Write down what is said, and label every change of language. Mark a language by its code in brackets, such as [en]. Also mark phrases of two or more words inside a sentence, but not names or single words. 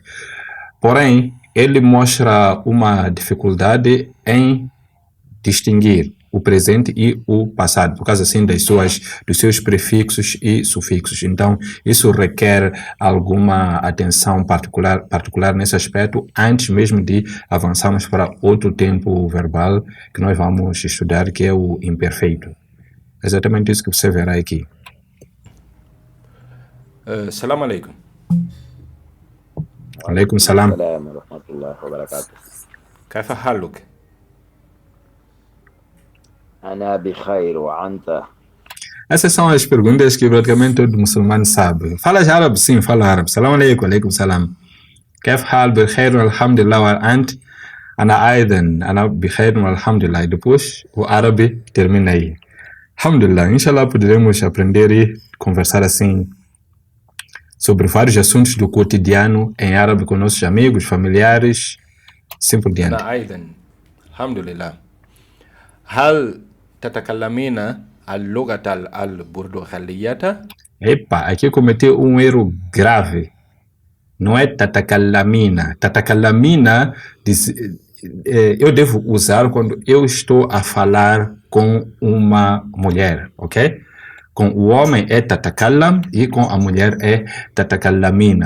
[pt] Porém, ele mostra uma dificuldade em distinguir o presente e o passado, por causa assim dos seus prefixos e sufixos. Então, isso requer alguma atenção particular nesse aspecto, antes mesmo de avançarmos para outro tempo verbal que nós vamos estudar, que é o imperfeito. Exatamente isso que você verá aqui. [ar] سلام عليكم. عليكم سلام. السلام ورحمة الله وبركاته. كيف حالك؟ أنا بخير وأنت؟ [pt] Essas são as perguntas que praticamente todo muçulmano sabe. Fala árabe? Sim, fala árabe. [ar] سلام عليكم، عليكم سلام. كيف حال بخير والحمد لله وأنت؟ أنا أيضا أنا بخير والحمد لله. [pt] Depois o árabe termina aí. Alhamdulillah, inshallah poderemos aprender e conversar assim sobre vários assuntos do cotidiano em árabe com nossos amigos, familiares, assim por diante. [ar] أنا أيضا الحمد لله. هل تتكلمين اللغة البرتغالية؟ [pt] Epa, aqui cometeu um erro grave. Não é tatakalamina. Tatakalamina eu devo usar quando eu estou a falar com uma mulher, ok? Com o homem é tatakalam e com a mulher é tatakalamina.